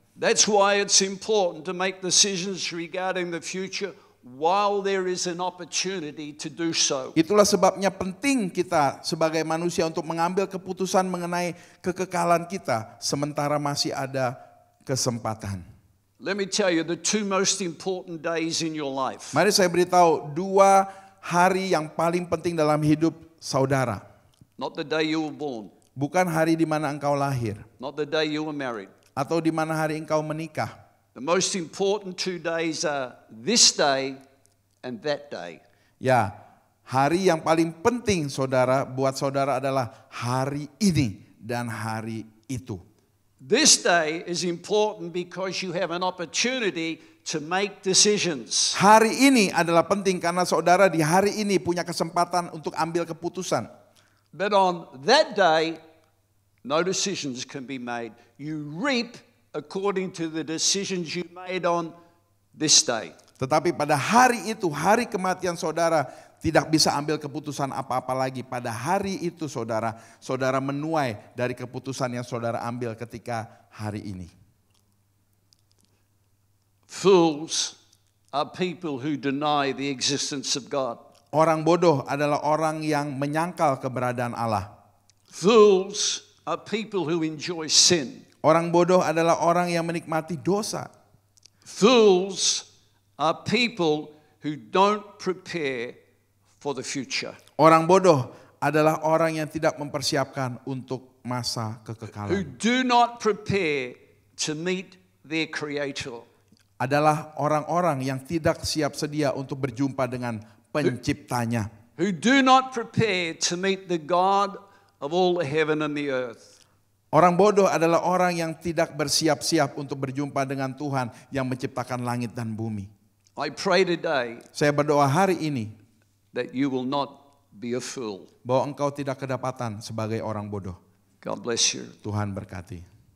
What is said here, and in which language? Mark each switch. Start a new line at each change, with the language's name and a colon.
English: That's why it's important to make decisions regarding the future while there is an opportunity to do so.
Indonesian: Itulah sebabnya penting kita sebagai manusia untuk mengambil keputusan mengenai kekekalan kita sementara masih ada kesempatan.
English: Let me tell you the two most important days in your life.
Indonesian: Mari saya beritahu 2 hari yang paling penting dalam hidup saudara.
English: Not the day you were born,
Indonesian: Bukan hari di mana engkau lahir
English: not the day you were married.
Indonesian: atau di mana hari engkau menikah.
English: The most important 2 days are this day and that day.
Indonesian: Ya, hari yang paling penting saudara buat saudara adalah hari ini dan hari itu.
English: This day is important because you have an opportunity to make decisions.
Indonesian: Hari ini adalah penting karena saudara di hari ini punya kesempatan untuk ambil keputusan.
English: But on that day, no decisions can be made. You reap according to the decisions you made on this day.
Indonesian: Tetapi pada hari itu, hari kematian saudara, tidak bisa ambil keputusan apa-apa lagi. Pada hari itu saudara menuai dari keputusan yang saudara ambil ketika hari ini.
English: Fools are people who deny the existence of God.
Indonesian: Orang bodoh adalah orang yang menyangkal keberadaan Allah.
English: Fools are people who enjoy sin.
Indonesian: Orang bodoh adalah orang yang menikmati dosa.
English: Fools are people who don't prepare for the future.
Indonesian: Orang bodoh adalah orang yang tidak mempersiapkan untuk masa
English: Who
Indonesian: kekekalan.
English: do not prepare to meet their Creator.
Indonesian: Adalah orang-orang yang tidak siap sedia untuk berjumpa dengan penciptanya.
English: Who do not prepare to meet the God of all the heaven and the earth.
Indonesian: Orang bodoh adalah orang yang tidak bersiap-siap untuk berjumpa dengan Tuhan yang menciptakan langit dan bumi.
English: I pray today
Indonesian: Saya berdoa hari ini
English: that you will not be a fool.
Indonesian: bahwa engkau tidak kedapatan sebagai orang bodoh.
English: God bless you.
Indonesian: Tuhan berkati.